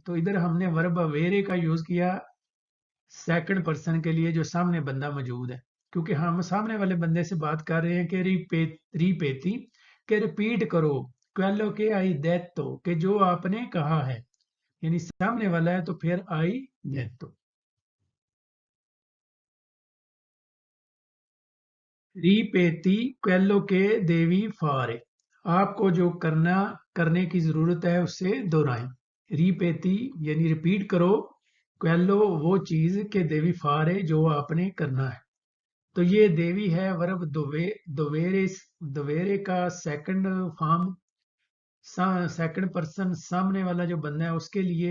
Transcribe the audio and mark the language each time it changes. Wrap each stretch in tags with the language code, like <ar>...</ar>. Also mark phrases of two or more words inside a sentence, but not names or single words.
<ur>تو ادھر ہم نے ورب اویرے کا یوز کیا</ur> <en>second person</en> <ur>کے لیے جو سامنے بندہ موجود ہے، کیونکہ ہم سامنے والے بندے سے بات کر رہے ہیں کہ ریپیتی کے ریپیٹ کرو,</ur> <it>quello che hai detto</it> <ur>کہ جو آپ نے کہا ہے، یعنی سامنے والا ہے تو پھر</ur> <it>hai detto. ripeti quello che devi fare,</it> <ur>آپ کو جو کرنے کی ضرورت ہے اس سے دہرائیں. ریپیتی یعنی ریپیٹ کرو، quello وہ چیز</ur> <it>che devi fare</it> <ur>جو آپ نے کرنا ہے. تو یہ دیوی ہے ورب دوویرے، دوویرے کا</ur> <en>second form, second person</en> <ur>سامنے والا جو بندہ ہے اس کے لیے.</ur>